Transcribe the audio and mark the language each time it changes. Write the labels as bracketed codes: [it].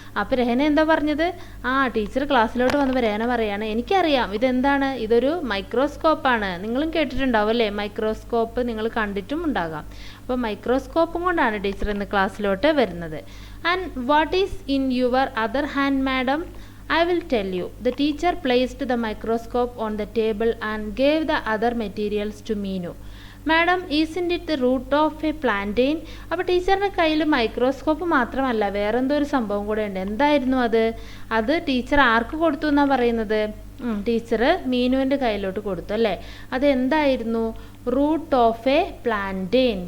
[ml] അപ്പോൾ രഹന എന്താ പറഞ്ഞത്? ടീച്ചർ ക്ലാസ്സിലോട്ട് വന്നപ്പോൾ രഹന പറയാണ്, എനിക്കറിയാം ഇതെന്താണ്, ഇതൊരു മൈക്രോസ്കോപ്പാണ്. നിങ്ങളും കേട്ടിട്ടുണ്ടാവും അല്ലേ, മൈക്രോസ്കോപ്പ് നിങ്ങൾ കണ്ടിട്ടും ഉണ്ടാകാം. അപ്പോൾ മൈക്രോസ്കോപ്പും കൊണ്ടാണ് ടീച്ചർ ഇന്ന് ക്ലാസ്സിലോട്ട് വരുന്നത്. [en] And what is in your other hand madam? I will tell you. The teacher placed the microscope on the table and gave the other materials to Meenu. Madam, isn't it the root of a plantain? [ml] അപ്പോൾ ടീച്ചറിൻ്റെ കയ്യിൽ microscope മാത്രമല്ല, വേറെന്തോ ഒരു സംഭവം കൂടെ ഉണ്ട്. എന്തായിരുന്നു അത്? അത് ടീച്ചർ ആർക്ക് കൊടുത്തു എന്നാണ് പറയുന്നത്? ടീച്ചർ മീനുവിൻ്റെ കയ്യിലോട്ട് കൊടുത്തു അല്ലേ. അതെന്തായിരുന്നു? [en] Root of a plantain.